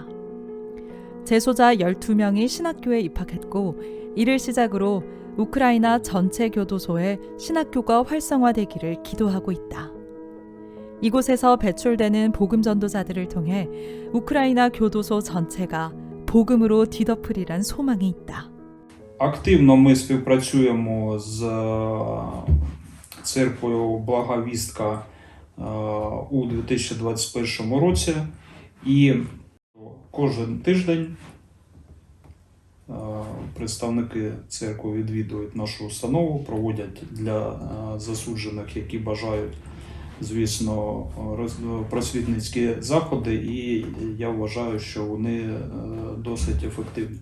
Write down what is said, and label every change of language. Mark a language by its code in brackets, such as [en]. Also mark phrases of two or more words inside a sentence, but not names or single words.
[ko] 재소자 12명이 신학교에 입학했고, 이를 시작으로 우크라이나 전체 교도소에 신학교가 활성화되기를 기도하고 있다. 이곳에서 배출되는 복음 전도자들을 통해 우크라이나 교도소 전체가 복음으로 뒤덮으리란 소망이 있다. [uk] Активно ми співпрацюємо з церквою Благовістка у 2021 році, і кожен тиждень представники церкви відвідують нашу установу, проводять для засуджених, які бажають, звісно, просвітницькі заходи, і я вважаю, що вони досить ефективні.